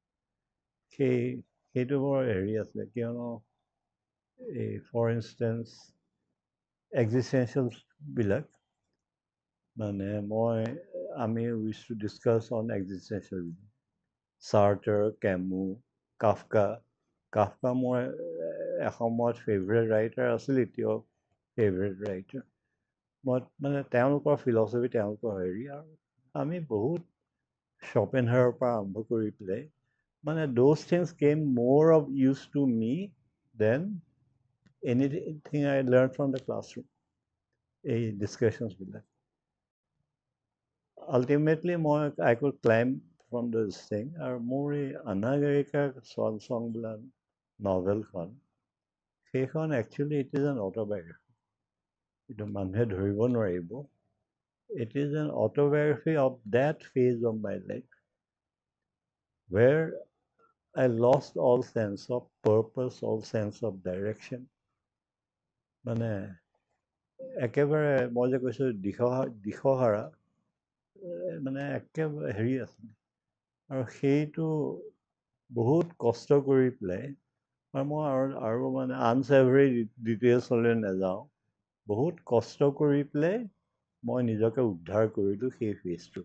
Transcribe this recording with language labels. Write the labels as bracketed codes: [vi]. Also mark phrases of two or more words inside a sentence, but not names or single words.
[as] সেইটো বৰ হেৰি আছিলে, কিয়নো এই [en] for instance [as] এক্সিষ্টেঞ্চিয়েলবিলাক মানে আমি [en] wish to discuss on existential, [as] চাৰ্টাৰ, কেমু, কাফকা মই এসময়ত [en] favourite writer [as] আছিল, এতিয়াও [en] favourite writer. [as] মই মানে তেওঁলোকৰ ফিলচফি, তেওঁলোকৰ হেৰি, আৰু আমি বহুত শ্বপেনহাৰৰ পৰা আৰম্ভ কৰি পেলাই মানে [en] those things came more of use to me than anything I learn from the classroom. এই ডিছকাশ্যনছবিলাক ultimately I could climb from this thing. [as] আৰু মোৰ এই অনাগৰিকা চং বোলা নভেলখন, সেইখন একচুৱেলি [en] it is an autobiography. [as] এইটো মানুহে ধৰিব নোৱাৰিব। [en] it is an autobiography of that phase of my life where I lost all sense of purpose, all sense of direction. [as] মানে একেবাৰে মই যে কৈছোঁ দিশহাৰা, মানে একেবাৰে হেৰি আছে। আৰু সেইটো বহুত কষ্ট কৰি পেলাই, আৰু মই আৰু মানে আনচেভৰি ডিটেইলছলৈ নাযাওঁ, বহুত কষ্ট কৰি পেলাই মই নিজকে উদ্ধাৰ কৰিলোঁ সেই ফেজটো।